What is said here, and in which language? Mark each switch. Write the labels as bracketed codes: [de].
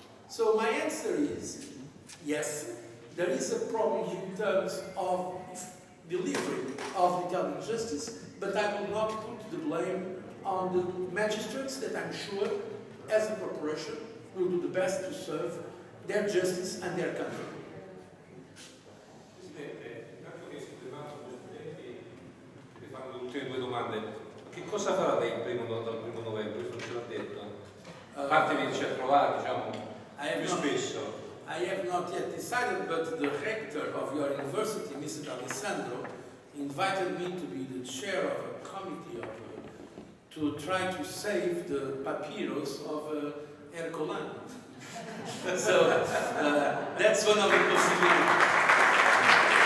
[en] So my answer is, yes, there is a problem in terms of delivery of Italian justice, but I will not put the blame on the magistrates that I'm sure, as a corporation, will do the best to serve their justice and their country. [it] Presidente, intanto che si preparano gli studenti, vi fanno le ultime due domande. Che cosa farà lei dal 1° novembre? Questo non ce l'ha detto. A parte vi ci ha trovato, diciamo, più spesso. [en] I have not yet decided, but the rector of your university, Mr. Alessandro, invited me to be the chair of a committee to try to save the papyrus of Ercolano. So that's one of the possibilities.